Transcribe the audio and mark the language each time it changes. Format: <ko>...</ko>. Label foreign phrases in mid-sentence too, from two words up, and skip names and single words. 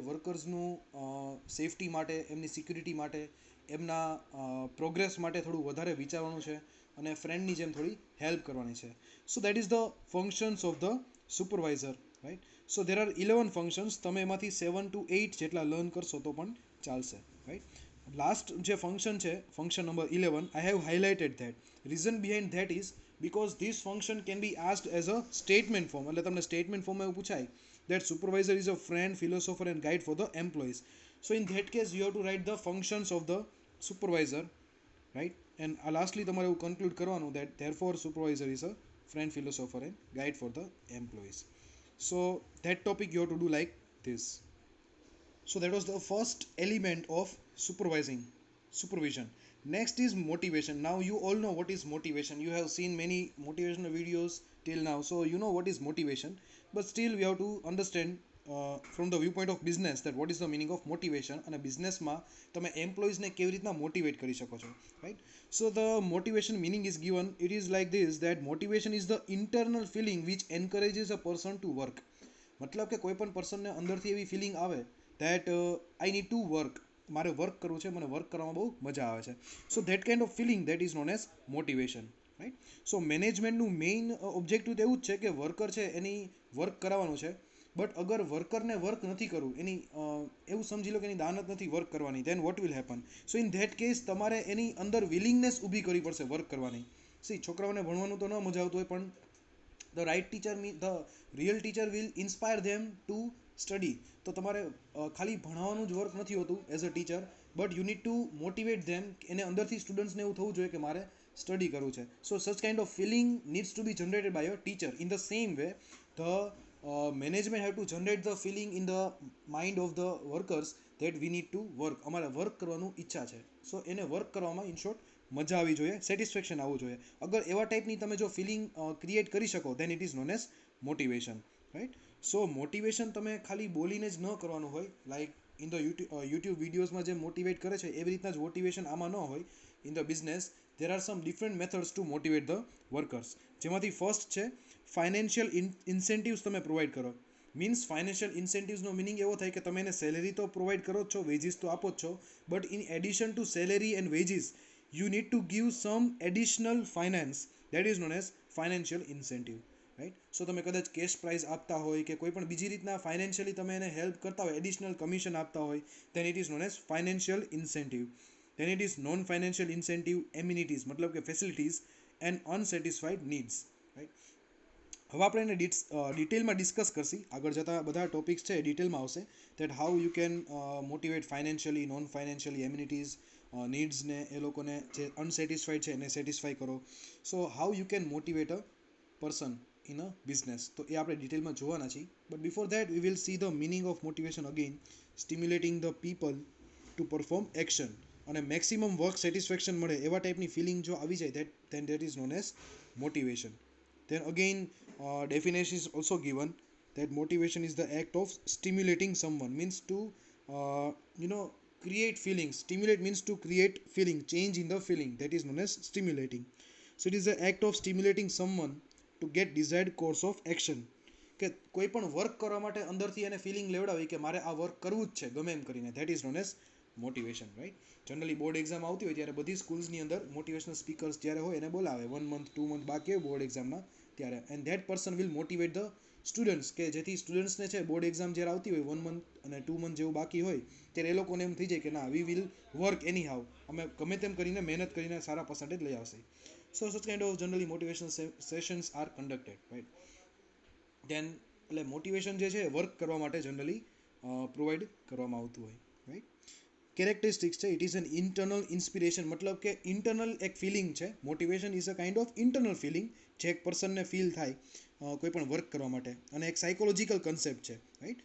<gu>વર્કર્સનું સેફટી માટે, એમની સિક્યુરિટી માટે, એમના પ્રોગ્રેસ માટે થોડું વધારે વિચારવાનું છે અને ફ્રેન્ડની જેમ થોડી હેલ્પ કરવાની છે.</gu> <en>So that is the functions of the supervisor, right. So there are 11 functions.</en> <gu>તમે એમાંથી 7 to 8 જેટલા લર્ન કરશો તો પણ ચાલશે, રાઈટ. લાસ્ટ જે ફંક્શન છે,</gu> <en>function number 11, I have highlighted that. Reason behind that is because this function can be asked as a statement form.</en> <gu>એટલે તમને</gu> <en>statement form</en> <gu>એવું પૂછાય</gu> <en>that supervisor is a friend, philosopher and guide for the employees. So in that case you have to write the functions of the supervisor, right. And lastly</en> <gu>તમારે એવું conclude કરવાનું</gu> <en>that therefore supervisor is a friend, philosopher and guide for the employees. So that topic you have to do like this. So that was the first element of supervision. Next is motivation. Now you all know what is motivation. You have seen many motivational videos till now, so you know what is motivation. But still we have to understand from the viewpoint of business that what is the meaning of motivation.</en> <gu>અને બિઝનેસમાં તમે એમ્પ્લોઈઝને કેવી રીતના મોટિવેટ કરી શકો છો, રાઈટ.</gu> <en>So the motivation meaning is given. It is like this that motivation is the internal feeling which encourages a person to work.</en> <gu>મતલબ કે કોઈ પણ પર્સનને અંદરથી એવી ફિલિંગ આવે</gu> <en>that I need to work.</en> <gu>મારે વર્ક કરવું છે, મને વર્ક કરવામાં બહુ મજા આવે છે.</gu> <en>So that kind of feeling that is known as motivation, right.</en> <gu>સો મેનેજમેન્ટનું</gu> <en>main objective</en> <gu>તો એવું જ છે કે વર્કર છે એની વર્ક કરાવવાનું છે. બટ અગર વર્કરને વર્ક નથી કરવું, એની એવું સમજી લો કે એની દાનત નથી વર્ક કરવાની,</gu> <en>then what will happen. So in that case</en> <gu>તમારે એની અંદર વિલિંગનેસ ઊભી કરવી પડશે વર્ક કરવાની. સી છોકરાઓને ભણવાનું તો ન મજા આવતું હોય, પણ</gu> <en>the right teacher the real teacher will inspire them to study.</en> <gu>તો તમારે ખાલી ભણાવવાનું જ વર્ક નથી હોતું</gu> <en>as a teacher, but you need to motivate them.</en> <gu>એને અંદરથી સ્ટુડન્ટ્સને એવું થવું જોઈએ કે મારે સ્ટડી કરવું છે.</gu> <en>So such kind of feeling needs to be generated by a teacher. In the same way the management have to generate the feeling in the mind of the workers that we need to work.</en> <gu>અમારે વર્ક કરવાનું ઈચ્છા છે, સો એને વર્ક કરવામાં</gu> <en>in short</en> <gu>મજા આવવી જોઈએ, સેટિસ્ફેક્શન આવવું જોઈએ. અગર એવા ટાઈપની તમે જો ફિલિંગ ક્રિએટ કરી શકો</gu> <en>then it is known as motivation, right.</en> <gu>સો મોટિવેશન તમે ખાલી બોલીને જ ન કરવાનું હોય.</gu> <en>Like in the YouTube videos</en> <gu>જે મોટિવેટ કરે છે એવી રીતના જ મોટિવેશન આમાં ન હોય.</gu> <en>In the business there are some different methods to motivate the workers.</en> <gu>જેમાંથી ફર્સ્ટ છે</gu> <en>financial incentives</en> <gu>તમે પ્રોવાઈડ કરો. મીન્સ</gu> <en>financial incentives</en> <gu>મિનિંગ એવો થાય કે તમે એને સેલેરી તો પ્રોવાઈડ કરો જ છો, વેજીસ તો આપો જ છો,</gu> <en>but in addition to salary and wages you need to give some additional finance that is known as financial incentive, right.</en> <gu>So તમે કદાચ</gu> <en>cash prize</en> <gu>આપતા હોય કે કોઈ પણ બીજી રીતના ફાઇનાન્શિયલી તમે એને હેલ્પ કરતા હોય,</gu> <en>additional commission</en> <gu>આપતા હોય,</gu> <en>then it is known as financial incentive. Then it is non financial incentive amenities,</en> <gu>મતલબ કે</gu> <en>facilities and unsatisfied needs, right.</en> <gu>હવે આપણે એને ડિટેલમાં ડિસ્કસ કરશી. આગળ જતા બધા ટોપિક્સ છે ડિટેલમાં આવશે</gu> <en>that how you can motivate financially, non financially amenities,</en> <gu>નીડ્સને એ લોકોને જે અનસેટિસ્ફાઈડ છે એને સેટિસ્ફાઈ કરો.</gu> <en>So how you can motivate a person in a business,</en> <gu>તો એ આપણે ડિટેલમાં જોવાના છીએ.</gu> <en>But before that we will see the meaning of motivation again. Stimulating the people to perform action.</en> <gu>અને</gu> <en>maximum work satisfaction</en> <gu>મળે એવા ટાઈપની ફિલિંગ જો આવી જાય</gu> <en>then that is known as motivation. Then again definition is also given that motivation is the act of stimulating someone, means to create feelings. Stimulate means to create feeling, change in the feeling, that is known as stimulating. So it is the act of stimulating someone to get desired course of action.</en> <gu>કે કોઈ પણ વર્ક કરવા માટે અંદરથી એને ફિલિંગ લેવડાવી કે મારે આ વર્ક કરવું જ છે ગમે એમ કરીને,</gu> <en>that is known as motivation, right.</en> <gu>જનરલી</gu> <en>board exam</en> <gu>આવતી હોય ત્યારે બધી સ્કૂલ્સની અંદર</gu> <en>motivational speakers</en> <gu>જ્યારે હોય એને બોલાવે 1 month 2 month બાકી હોય</gu> <en>board exam</en> <gu>ત્યારે,</gu> <en>and that person will motivate the students,</en> <gu>કે જેથી સ્ટુડન્ટ્સને છે</gu> <en>board exam</en> <gu>જ્યારે આવતી હોય 1 month અને 2 month જેવું બાકી હોય ત્યારે એ લોકોને એમ થઈ જાય કે ના</gu> <en>we will work anyhow,</en> <gu>અમે ગમે તેમ કરીને મહેનત કરીને સારા પર્સન્ટેજ લઈ આવશે.</gu> <en>So such kind of generally motivational sessions are conducted, right?</en> <gu>Then એટલે મોટિવેશન જે છે વર્ક કરવા માટે જનરલી પ્રોવાઈડ કરવામાં આવતું હોય, રાઈટ. કેરેક્ટરિસ્ટિક્સ છે,</gu> <en>it is an internal inspiration,</en> <gu>મતલબ કે ઇન્ટરનલ એક ફિલિંગ છે.</gu> <en>motivation is a kind of internal feeling</en> <gu>જે એક પર્સનને ફીલ થાય કોઈ પણ વર્ક કરવા માટે, અને એક</gu> <en>psychological concept</en> <gu>છે, રાઈટ.</gu>